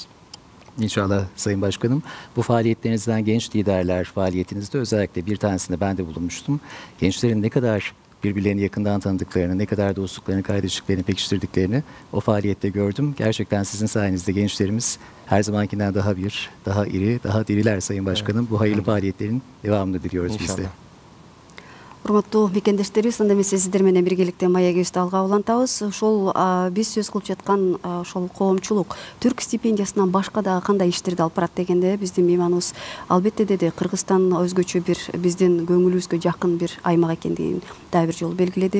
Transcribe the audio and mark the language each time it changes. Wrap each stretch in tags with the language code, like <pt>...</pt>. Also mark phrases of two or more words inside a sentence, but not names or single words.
<tr>İnşallah Sayın Başkanım. Bu faaliyetlerinizden genç liderler faaliyetinizde özellikle bir tanesinde ben de bulunmuştum. Gençlerin ne kadar birbirlerini yakından tanıdıklarını, ne kadar dostluklarını, kardeşliklerini pekiştirdiklerini o faaliyette gördüm. Gerçekten sizin sayenizde gençlerimiz her zamankinden daha iri, daha diriler Sayın Başkanım. Evet. Bu hayırlı faaliyetlerin devamını diliyoruz biz de.</tr> <ky>Урматтуу мекендештерибиз, анда эмесе сиздер менен биргеликте маегибизди алга улантабыз. Ошол биз сөз кылып жаткан ошол коомчулук түрк стипендиясынан башка дагы кандай иштерди алып барат дегенде биздин мейманыбыз албетте деди, Кыргызстан өзгөчө бир биздин көңүлүбүзгө жакын бир аймак экендигин дагы бир жолу белгиледи.</ky>